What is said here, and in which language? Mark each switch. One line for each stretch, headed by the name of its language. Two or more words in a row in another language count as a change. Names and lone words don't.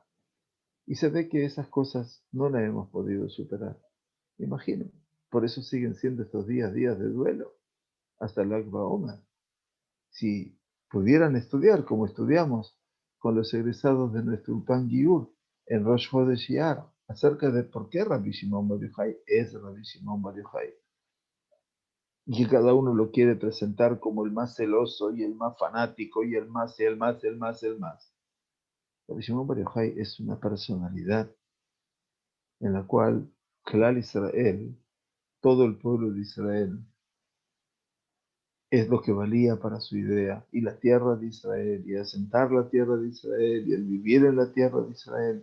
Spanish: Y se ve que esas cosas no las hemos podido superar. Me imagino. Por eso siguen siendo estos días de duelo, hasta el Lag BaOmer. Si pudieran estudiar como estudiamos con los egresados de nuestro Ulpan Giur en Rosh Chodesh Iyar, acerca de por qué Rabbi Shimon Bar Yochai es Rabbi Shimon Bar Yochai, y que cada uno lo quiere presentar como el más celoso y el más fanático y el más, el más, el más, el más. Rabbi Shimon Bar Yochai es una personalidad en la cual
Hebrew: כלל ישראל,
Spanish: todo el pueblo de Israel, es lo que valía para su idea, y la tierra de Israel, y asentar la tierra de Israel, y el vivir en la tierra de Israel.